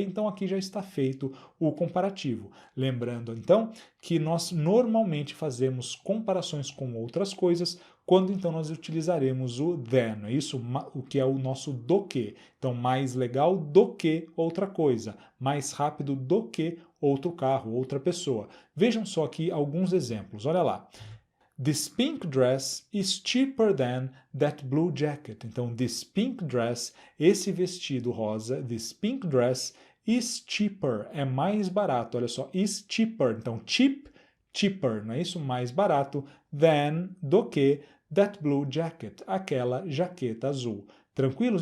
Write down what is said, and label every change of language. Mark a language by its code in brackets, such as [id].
[pt] Então aqui já está feito o comparativo. Lembrando então que nós normalmente fazemos comparações com outras coisas quando então nós utilizaremos o than, não é isso? O que é o nosso do que. Então, mais legal do que outra coisa, mais rápido do que outro carro, outra pessoa. Vejam só aqui alguns exemplos, olha lá. [en] This pink dress is cheaper than that blue jacket. [pt] Então, [en] this pink dress, [pt] esse vestido rosa, [en] this pink dress is cheaper, [pt] é mais barato. Olha só, [en] is cheaper. [pt] Então, cheap, cheaper, não é isso? Mais barato than, do que, [en] that blue jacket, [pt] aquela jaqueta azul. Tranquilos?